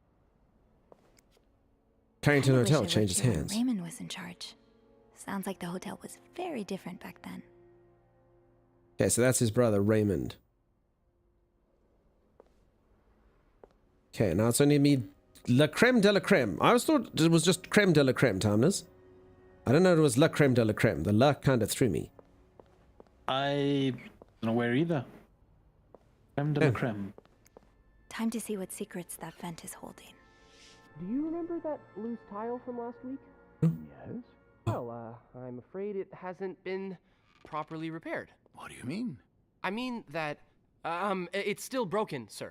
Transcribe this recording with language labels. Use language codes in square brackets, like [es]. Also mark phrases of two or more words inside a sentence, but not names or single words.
[en] I wish Hotel I changes lived here when hands. Raymond was in charge. Sounds like the hotel was very different back then. Okay, so that's his brother, Raymond. Okay, now it's only me. [fr] La creme de la creme. [en] I always thought it was just [fr] creme de la creme, [en] Timeless. I don't know it was [fr] la creme de la creme. [en] The la kind of threw me. I don't know where either. [fr] Creme de la creme. [en] Time to see what secrets that vent is holding. Do you remember that loose tile from last week? Yes? Well, I'm afraid it hasn't been properly repaired. What do you mean? I mean that, it's still broken, sir.